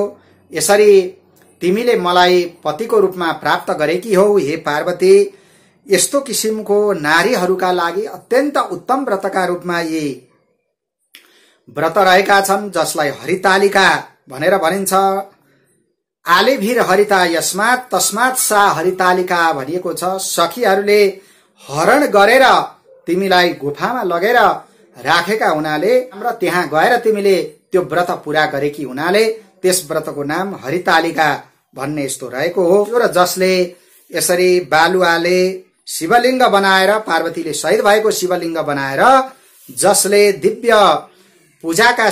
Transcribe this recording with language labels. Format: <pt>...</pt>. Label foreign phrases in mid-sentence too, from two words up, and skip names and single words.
<ne>यसरी तिमीले मलाई पतिको रूपमा प्राप्त गरेकी हौ हे पार्वती। यस्तो किसिमको नारीहरूका लागि अत्यन्त उत्तम व्रतका रूपमा यी व्रत रहेका छन् जसलाई हरितालिका भनेर भनिन्छ।</ne> <sa>आलेभिर हरिता यस्मात् तस्मात् सा हरितालिका</sa> <ne>भनिएको छ। सखीहरूले हरण गरेर तिमीलाई गुफामा लगेर राखेका हुनाले र त्यहाँ गएर तिमीले त्यो व्रत पूरा गरेकी हुनाले त्यस व्रतको नाम हरितालिका भन्ने यस्तो रहेको हो। र जसले यसरी बालुवाले शिवलिङ्ग बनाएर पार्वतीले शहीद भएको शिवलिङ्ग बनाएर जसले दिव्य पूजाका</ne>